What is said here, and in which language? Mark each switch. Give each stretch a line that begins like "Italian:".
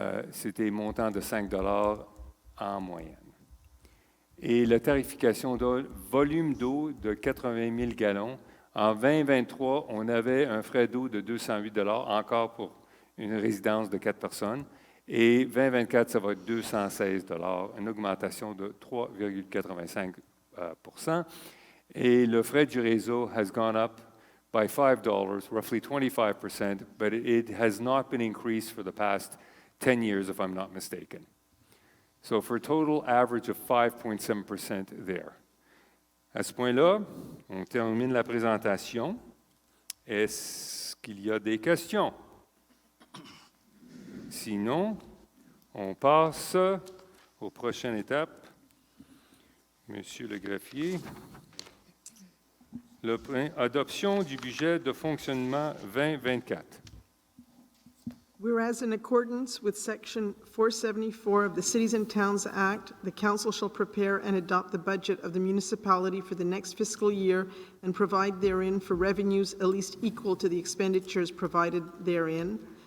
French: C'était un montant de 5 $ en moyenne. Et la tarification d'eau, volume d'eau de 80 000 gallons. En 2023, on avait un frais d'eau de 208 $, encore pour une résidence de 4 personnes. Et 2024, ça va être 216 $, une augmentation de 3,85 %. Et le frais du réseau
English: has gone up by $5, roughly 25%, but it has not been increased for the past 10 years, if I'm not mistaken. So for a total average of 5.7% there.
French: À ce point-là, on termine la présentation. Est-ce qu'il y a des questions? Sinon, on passe aux prochaines étapes. Monsieur le greffier. Adoption du budget de fonctionnement 2024.
English: Whereas in accordance with Section 474 of the Cities and Towns Act, the Council shall prepare and adopt the budget of the municipality for the next fiscal year and provide therein for revenues at least equal to the expenditures provided therein.